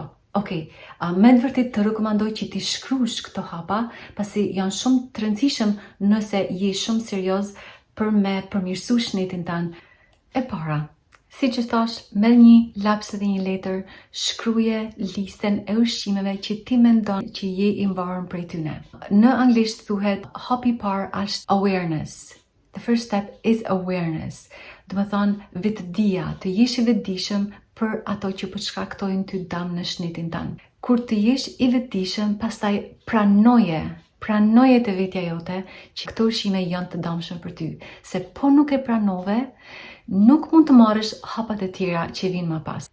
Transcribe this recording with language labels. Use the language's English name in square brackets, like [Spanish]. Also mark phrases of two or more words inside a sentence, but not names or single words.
[Albanian] Okej, me të vërtet të rekomandoj që ti shkruash këto hapa, pasi janë shumë të rëndësishëm nëse je shumë serioz për me përmirësu shëndetin tanë. E para, si që thash, merr një laps dhe një letër, shkruaje listën e ushqimeve që ti mendon që je I mbarën prej tyne. Në anglisht thuhet hapi parë është awareness. [English] The first step is awareness. [Albanian] Do të thonë vetëdia, të jesh I vetëdijshëm për ato që po shkaktojnë ty dëm në shëndetin tanë. Kur të jesh I vetëdijshëm, pastaj pranoje të vetja jote që këto ushqime janë të dëmshme për ty. Se po nuk e pranove, nuk mund të marrësh hapat e tjera që vinë më pas.